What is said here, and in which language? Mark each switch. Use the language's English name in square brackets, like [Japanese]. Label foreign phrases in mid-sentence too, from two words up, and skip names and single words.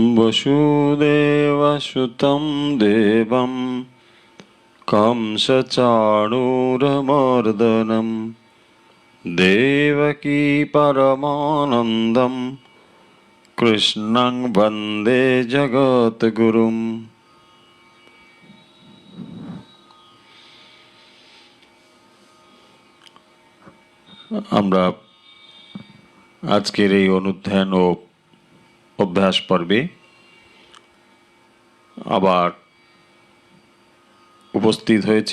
[Sanskrit] वसुदेवसुतं देवं कंसचाणूरमर्दनं देवकी परमानन्दं कृष्णं वन्दे जगद्गुरुम्। [Bangla] আমরা আজকের এই অনুধ্যান ও অভ্যাস পর্বে আবার উপস্থিত হয়েছি।